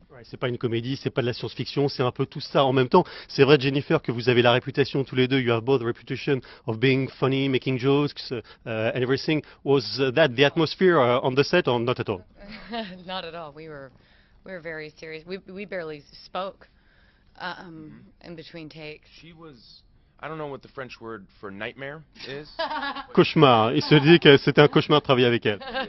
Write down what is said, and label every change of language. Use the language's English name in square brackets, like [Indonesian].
[French] Ouais, c'est pas une comédie, c'est pas de la science-fiction, c'est un peu tout ça en même temps. C'est vrai, Jennifer, que vous avez la réputation tous les deux. [English] You have both the reputation of being funny, making jokes, and everything. Was that the atmosphere on the set, or not at all? Not at all. We were very serious. We barely spoke in between takes. She was. I don't know what the French word for nightmare is. [French] Cauchemar. Il se dit que c'était un cauchemar de travailler avec elle.